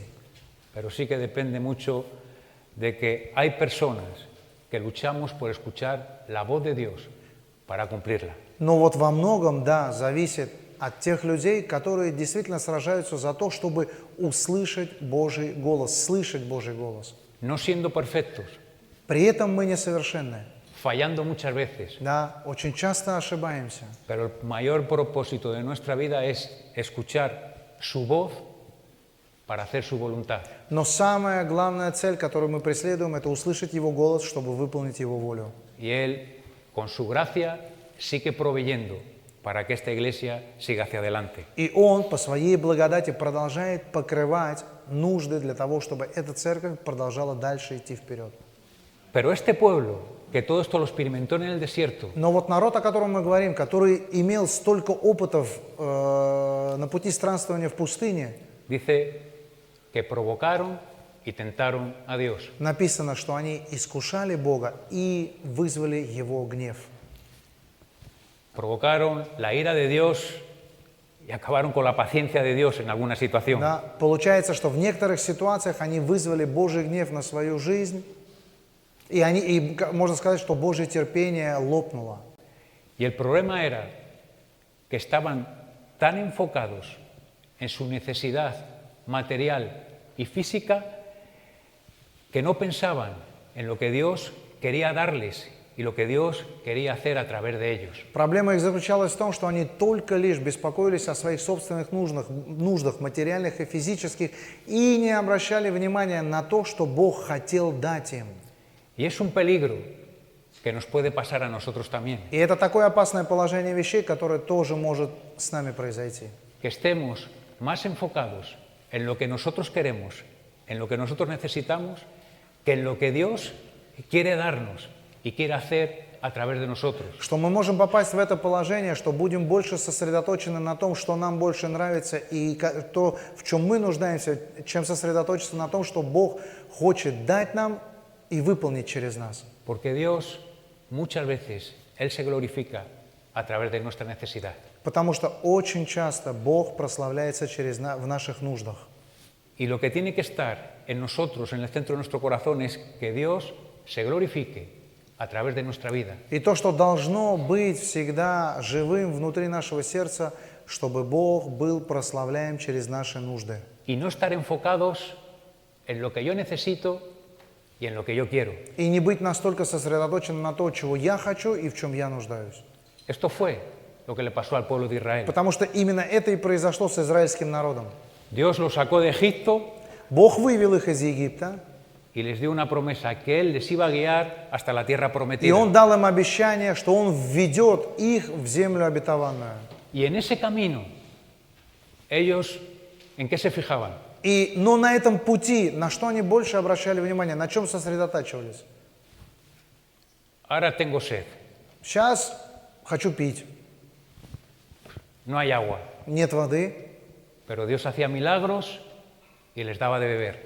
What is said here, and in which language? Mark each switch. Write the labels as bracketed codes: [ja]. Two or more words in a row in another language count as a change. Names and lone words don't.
[es] pero sí que depende mucho de que hay personas que luchamos por escuchar la voz de Dios para cumplirla. [ru] но вот во многом, да, зависит от тех людей, которые действительно сражаются за то, чтобы услышать Божий голос, слышать Божий голос. [es] No siendo perfectos, [ru] При этом мы несовершенны. [es] fallando muchas veces, [ru] Да, очень часто ошибаемся. [es] pero el mayor propósito de nuestra vida es escuchar su voz para hacer su voluntad. [ru] Но самая главная цель, которую мы преследуем, это услышать Его голос, чтобы выполнить Его волю. [es] Y Él, con su gracia, sigue proveyendo para que esta iglesia siga hacia adelante. [ru] И Он по Своей благодати продолжает покрывать нужды для того, чтобы эта церковь продолжала дальше идти вперед. [es] Pero este pueblo, que todo esto lo experimentó en el desierto, [ru] Но вот народ, о котором мы говорим, который имел столько опытов на пути странствования в пустыне, [es] dice que provocaron y tentaron a Dios. [ru] написано, что они искушали Бога и вызвали Его гнев. [es] Provocaron la ira de Dios y acabaron con la paciencia de Dios en alguna situación. [ru] Да, получается, что в некоторых ситуациях они вызвали Божий гнев на свою жизнь, и можно сказать, что Божье терпение лопнуло. [es] Y el problema era que estaban tan enfocados en su necesidad material y física que no pensaban en lo que Dios quería darles y lo que Dios quería hacer a través de ellos. [ru] Проблема их заключалась в том, что они только лишь беспокоились о своих собственных нуждах материальных и физических, и не обращали внимания на то, что Бог хотел дать им. [es] Y es un peligro que nos puede pasar a nosotros también. [ru] И это такое опасное положение вещей, которое тоже может с нами произойти. [es] Que estemos más enfocados en lo que nosotros queremos, en lo que nosotros necesitamos, que en lo que Dios quiere darnos y quiere hacer a través de nosotros. [ru] Что мы можем попасть в это положение, что будем больше сосредоточены на том, что нам больше нравится, и то, в чем мы нуждаемся, чем сосредоточиться на том, что Бог хочет дать нам и выполнить через нас. [es] Porque Dios muchas veces, Él se glorifica a través de nuestra necesidad. [ru] Потому что очень часто Бог прославляется в наших нуждах. [es] Y lo que tiene que estar en nosotros, en el centro de nuestro corazón, es que Dios se glorifique a través de nuestra vida. [ru] И то, что должно быть всегда живым внутри нашего сердца, чтобы Бог был прославляем через наши нужды. [es] Y no estar enfocados en lo que yo necesito y en lo que yo quiero. [ru] И не быть настолько сосредоточенным на то, чего я хочу и в чем я нуждаюсь. [es] Esto fue lo que le pasó al pueblo de Israel. [ru] Потому что именно это и произошло с израильским народом. [es] Dios los sacó de Egipto [ru] Бог вывел их из Египта, [es] y les dio una promesa que Él les iba a guiar hasta la tierra [ru] и [es] prometida. [ru] Он дал им обещание, что Он введет их в землю обетованную. [es] Y en ese camino, ellos, ¿en qué se fijaban? [ru] Но на этом пути, на что они больше обращали внимание, на чем сосредотачивались? [es] Ahora tengo sed, [ru] Сейчас хочу пить, [es] no hay agua, [ru] нет воды, [es] pero Dios hacía milagros y les daba de beber.